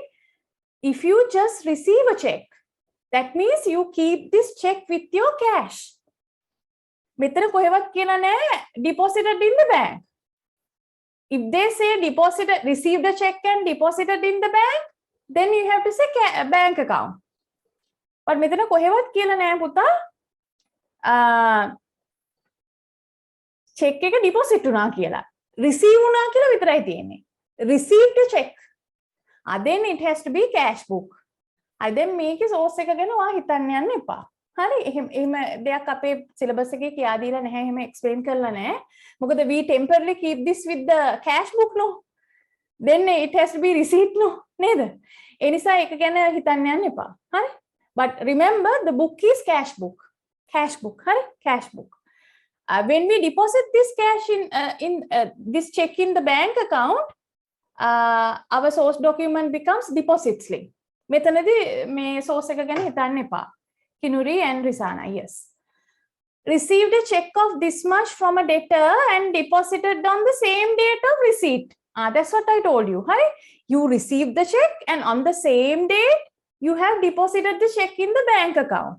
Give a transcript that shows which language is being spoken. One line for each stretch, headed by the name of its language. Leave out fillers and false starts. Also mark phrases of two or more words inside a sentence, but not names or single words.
English: If you just receive a check, that means you keep this check with your cash. Deposited in the bank. If they say deposited, received a check and deposited in the bank, then you have to say bank account.
Sinhala: But මෙතන කොහෙවත් කියලා නෑ පුතා check එක deposit වුණා කියලා. Receive වුණා කියලා විතරයි තියෙන්නේ.
English: Received a check. Then it has to be cash book.
Sinhala: then මේකේ source එක ගැන ඔයා හිතන්න යන්න එපා. හරි එහෙම දෙයක් අපේ syllabus එකේ කියා දීලා නැහැ එහෙම explain කරලා නැහැ.
English: මොකද we temporarily keep this with the cash book no. Then it has to be receipt no.
Sinhala: නේද? ඒ නිසා ඒක ගැන හිතන්න යන්න එපා. හරි?
English: But remember the book is cash book. Cash book, hurry, cash book. When we deposit this cash in this check in the bank account, our source document becomes deposit slip.
Sinhala: මෙතනදී මේ source එක ගැන හිතන්න එපා.
English: Kinuri and Risana, yes. Received a check of this much from a debtor and deposited on the same date of receipt. That's what I told you. Hurry, you received the check and on the same date you have deposited the check in the bank account.